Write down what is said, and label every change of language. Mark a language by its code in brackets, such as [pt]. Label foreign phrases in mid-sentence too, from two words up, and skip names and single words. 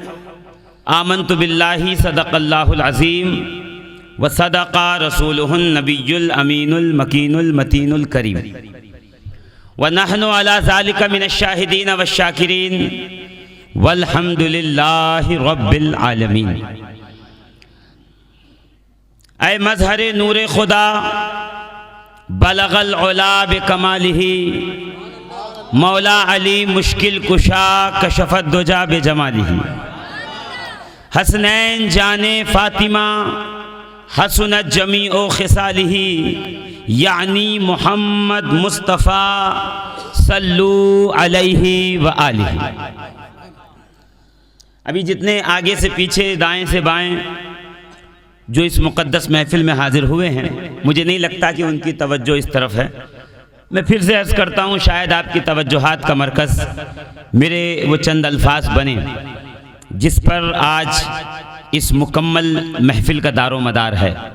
[ar] آمنت بالله صدق الله العظيم وصدق رسوله النبي الأمين المكين المتين الكريم ونحن على ذلك من الشاهدين والشاكرين والحمد لله رب العالمين. [ur] اے مظہرِ نورِ خدا [ar] بلغ العلى بكماله [ur] مولا علی مشکل کشا [ar] كشف الدجى بجماله. [ur] حسنین جانِ فاطمہ [ar] حسنت جميع خصاله [ur] یعنی محمد مصطفیٰ [ar] صلوا عليه وآله. [ur] ابھی جتنے آگے سے پیچھے دائیں سے بائیں جو اس مقدس محفل میں حاضر ہوئے ہیں، مجھے نہیں لگتا کہ ان کی توجہ اس طرف ہے. میں پھر سے عرض کرتا ہوں، شاید آپ کی توجہات کا مرکز میرے وہ چند الفاظ بنے جس پر آج اس مکمل محفل کا دارومدار ہے.